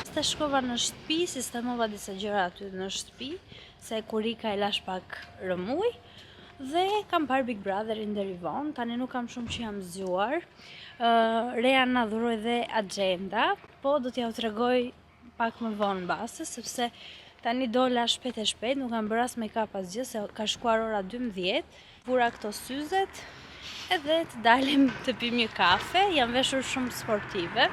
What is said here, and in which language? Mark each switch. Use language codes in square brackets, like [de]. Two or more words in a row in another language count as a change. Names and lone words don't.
[sq] Ta shkova në shtëpi, sistemova disa gjëra aty në shtëpi, se Kurika e lash pak rëmuj dhe kam parë Big Brotherin deri vonë. Tani nuk kam shumë që jam zgjuar. Rea na dhuroi dhe agenda, po do t'ja u tregoj pak më vonë mbase, sepse tani dola shpejt e shpejt, nuk kam bërë as make-up asgjë, se ka shkuar ora 12, vura këto syzet, edhe të dalim të pim një kafe, jam veshur shumë sportive.